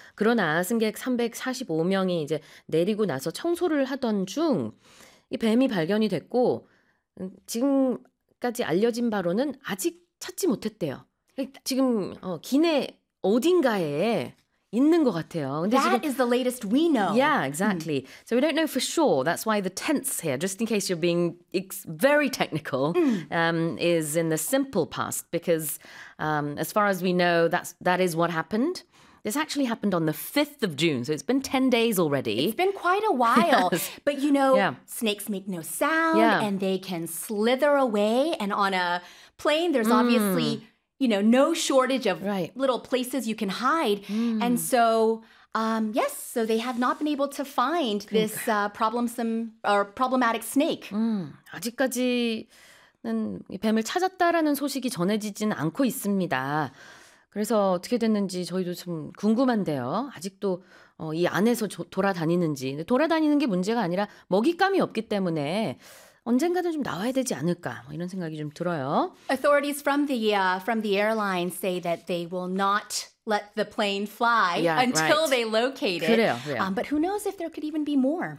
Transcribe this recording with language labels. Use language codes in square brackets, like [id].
[ko] 그러나 승객 345명이 이제 내리고 나서 청소를 하던 중 이 뱀이 발견이 됐고 지금까지 알려진 바로는 아직 찾지 못했대요. 지금 기내 어딘가에 있는 것 같아요. [en] 근데 That 지금, is the latest we know. Yeah, exactly. Mm. So we don't know for sure. That's why the tense here, just in case you're being very technical, is in the simple past. Because as far as we know, that is what happened. This actually happened on the 5th of June, so it's been 10 days already. It's been quite a while. Yes. But you know, snakes make no sound, and they can slither away. And on a plane, there's obviously, no shortage of little places you can hide. Mm. And so, so they have not been able to find this problematic snake. [ko] 아직까지는 뱀을 찾았다라는 소식이 전해지진 않고 있습니다. 그래서 어떻게 됐는지 저희도 좀 궁금한데요. 아직도 이 안에서 돌아다니는지. 돌아다니는 게 문제가 아니라 먹잇감이 없기 때문에 언젠가는 좀 나와야 되지 않을까 이런 생각이 좀 들어요. [en] Authorities from the airline say that they will not let the plane fly until they locate it. [ko] 그래요, 그래요. [en] But who knows if there could even be more.